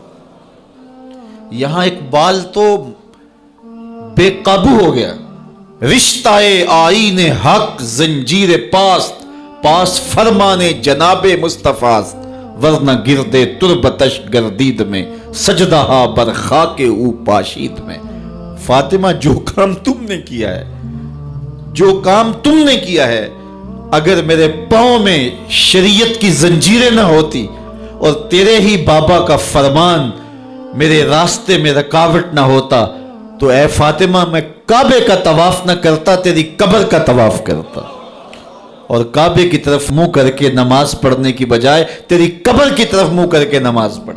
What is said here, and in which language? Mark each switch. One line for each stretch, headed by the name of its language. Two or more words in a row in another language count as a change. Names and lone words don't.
Urdu: یہاں اقبال تو بے قابو ہو گیا،
Persian: رشتہ آئین حق زنجیر پاس فرمان جناب مصطفیٰ، ورنہ گردے تربتش گردید میں سجدہ بر خاک او پاشید میں،
Urdu: فاطمہ جو کام تم نے کیا ہے، جو کام تم نے کیا ہے، اگر میرے پاؤں میں شریعت کی زنجیریں نہ ہوتی اور تیرے ہی بابا کا فرمان میرے راستے میں رکاوٹ نہ ہوتا، تو اے فاطمہ میں کعبے کا طواف نہ کرتا، تیری قبر کا طواف کرتا، اور کعبے کی طرف منہ کر کے نماز پڑھنے کی بجائے تیری قبر کی طرف منہ کر کے نماز پڑھتا.